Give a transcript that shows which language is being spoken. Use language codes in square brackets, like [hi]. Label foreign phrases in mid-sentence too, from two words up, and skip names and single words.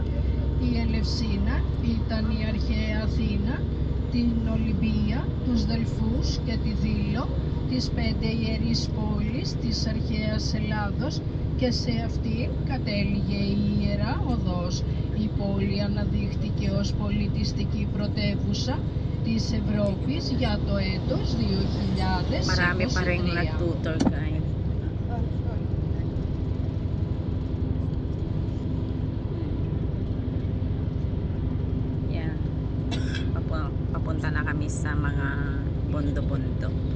[el] Η Ελευσίνα ήταν η αρχαία Αθήνα, την Ολυμπία, τους Δελφούς και τη Δήλο, τις 5 ιερείς πόλεις της αρχαίας Ελλάδος, και σε αυτήν κατέληγε η Ιερά Οδός. Η πόλη αναδείχθηκε ως πολιτιστική πρωτεύουσα της Ευρώπης για το έτος 2023. [tl] Marami pa rin nag-tutor, guys. Papunta na kami sa mga bondo-bondo.